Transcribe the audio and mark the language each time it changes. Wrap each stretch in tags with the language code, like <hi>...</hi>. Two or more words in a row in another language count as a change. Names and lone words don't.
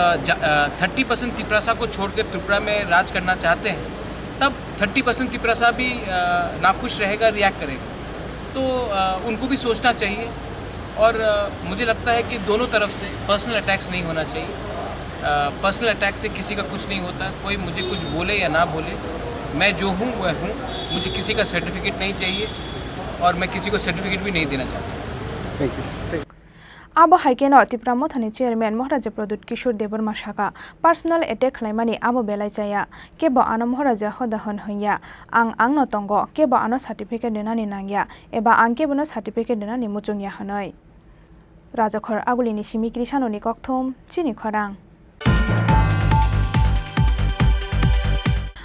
<hi>30% त्रिपुरा को छोड़कर त्रिपुरा में राज करना चाहते हैं तब 30% त्रिपुरा भी नाखुश रहेगा रिएक्ट करेगा तो उनको भी सोचना चाहिए और मुझे लगता है कि दोनों तरफ से</hi> <en>personal attacks</en> <hi>नहीं होना चाहिए</hi> <en>personal attack</en> <hi>से किसी का कुछ नहीं होता कोई मुझे कुछ बोले या ना बोले मैं जो हूँ वह हूँ मुझे किसी का सर्टिफिकेट नहीं चाहिए और मैं किसी को सर्टिफिकेट भी नहीं देना चाहता।</hi> <en>thank you.</en> <trp>Abo haikeno Tripura Mothani Chairman Maharaja Pradut Kishore Debarma Shaka</trp> <en>personal attack</en> <trp>khlaimani abo belai chaya kebo ano Maharaja hodahon hoya ang no tongo kebo ano certificate denani nangya eba ang kebo no certificate denani muchungya hanoi Rajakhor agulini simikri sanoni kokthom chini khorang</trp>